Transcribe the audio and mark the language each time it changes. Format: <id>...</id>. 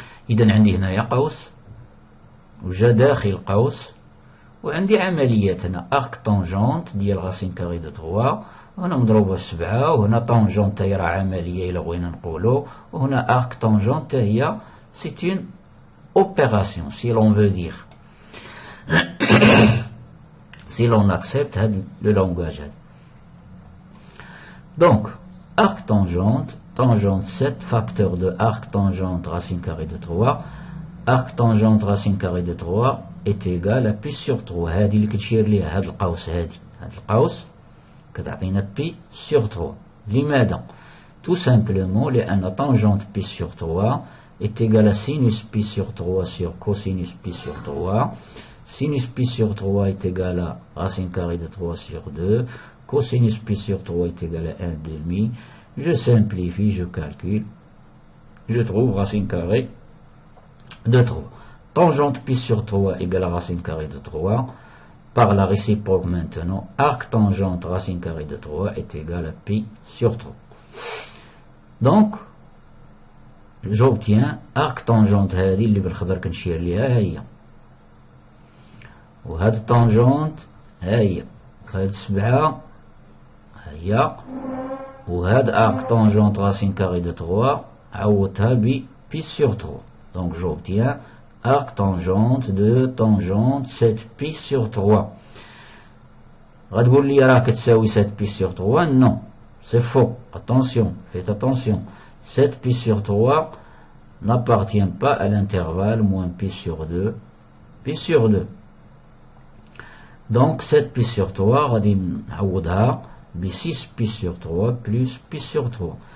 <ar>إذا عندي هنايا قوس وجا داخل قوس وعندي عمليات هنا arc tangente ديال راسين كاري دو 3 وهنا مضروبة في 7 وهنا tangente هي راه عملية إلا بغينا نقولو وهنا arc tangente هي</ar> <fr>c'est une opération si l'on veut dire si l'on accepte le langage. Donc, arc tangente, tangente 7, facteur de arc tangente racine carrée de 3, arc tangente racine carrée de 3 est égal à pi sur 3.</fr> <ar>هذه اللي كتشير ليها هذا القوس هذا القوس كتعطينا pi sur 3. لماذا؟</ar> <fr>Tout simplement</fr> <ar>لأن</ar> <fr>tangente pi sur 3 est égal à sinus pi sur 3 sur cosinus pi sur 3. Sinus pi sur 3 est égal à racine carrée de 3 sur 2. Cosinus pi sur 3 est égal à 1 demi. Je simplifie, je calcule. Je trouve racine carrée de 3. Tangente pi sur 3 égale à racine carrée de 3. Par la réciproque maintenant, arc tangente racine carrée de 3 est égal à pi sur 3. Donc, j'obtiens arc tangente</fr> <ar>هذه اللي بالخضر كنشير ليها هي وهاد التانجونت هي هاد 7 هي وهاد</ar> <fr>arc tangente racine carrée de 3</fr> <ar>عوضتها ب pi sur 3.</ar> <fr>Donc j'obtiens arc tangente de tangente 7 pi sur 3.</fr> <ar>غتقول لي راه كتساوي 7 pi sur 3.</ar> <fr>Non, c'est faux. Attention, faites attention. 7 pi sur 3 n'appartient pas à l'intervalle moins pi sur 2, pi sur 2. Donc, cette pi sur 3,</fr> <ar>غادي نعوضها ب</ar> <fr>6 pi sur 3 plus pi sur 3.</fr>